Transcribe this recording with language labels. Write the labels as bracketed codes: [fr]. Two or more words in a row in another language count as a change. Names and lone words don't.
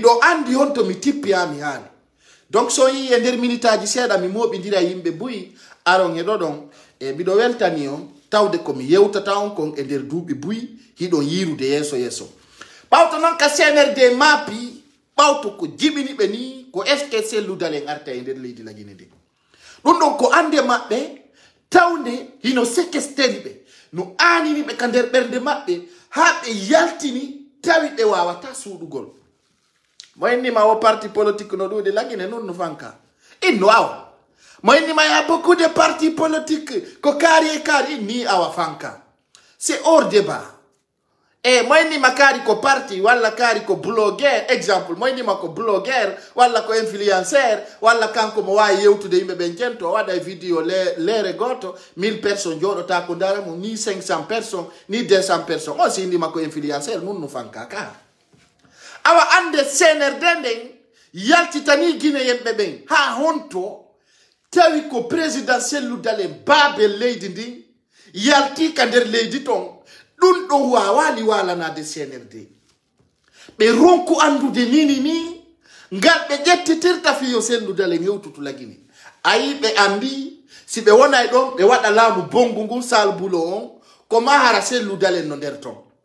[ff] do andi honto mi tippiami haali donc so yi e nder minitaji seeɗa mi moɓidira yimɓe buyi aron e ɗoɗon e mbiɗo weltani on tawde komi yewtata on kon e nder duuɓi buyi hiɗon yirude yeeso yeeso ɓawto noon ka CNRD maapi ɓawto ko jiɓini ɓe ni ko eske selludalen arta e nder leydi lagine nde ɗum ɗon ko ande maɓɓe tawde hino séquesteri ɓe no aanini ɓe ka nder ɓernde maɓɓe haa ɓe yaltini tawi ɓe wawata suuɗugol mo innima o [fr] parti politique [ff] no ɗuuɗi lagine noon no fanka inno awa mo innima [fr] ya beaucoup de parti politique [ff] ko kaari e kaari ni awa fanka [fr] c'est hors débat [ff] e mo innima kaari ko parti walla kaari ko blogueur exemple mo innima ko blogueur walla ko influenceur walla kanko mo wawi yewtude yimɓe ɓen jento waɗa e vidéo leere goto 1000 personnes jooɗota ko ndara mum ni 500 personnes ni 200 personnes on si indima ko influenceur nun no fanka ka awa ande CNRD nden yaltitani guine yemɓe ɓen ha honto tawi ko président selludalen baabe leydi ndin yalti ka nder leydi ton ɗum ɗon wawali walanade CNRD ɓe ronku andude nini ni ngal ɓe ƴettitirta fiyo selludalen hewtutu lagini ayi ɓe andi si ɓe wonay ɗon ɓe waɗa laamu bongu ngu salbulo on ko mahara selludalen no nder ton